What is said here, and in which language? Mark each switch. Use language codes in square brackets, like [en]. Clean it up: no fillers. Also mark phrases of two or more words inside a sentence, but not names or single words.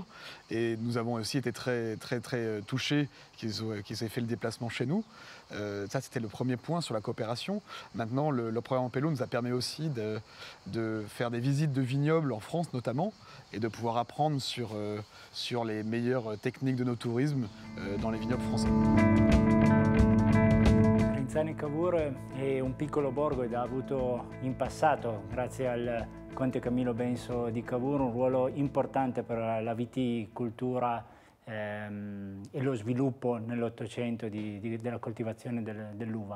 [fr] Et nous avons aussi été très touchés qu'ils aient fait le déplacement chez nous. Ça, c'était le premier point sur la coopération. Maintenant, le programme Ampelo nous a permis aussi de faire des visites de vignobles en France notamment et de pouvoir apprendre sur les meilleures techniques de nos tourismes dans les vignobles français. [it] Grinzane e Cavour è un piccolo borgo ed ha avuto in passato, grazie al conte Camillo Benso di Cavour, un ruolo importante per la viticoltura e lo sviluppo nell'Ottocento della coltivazione dell'uva.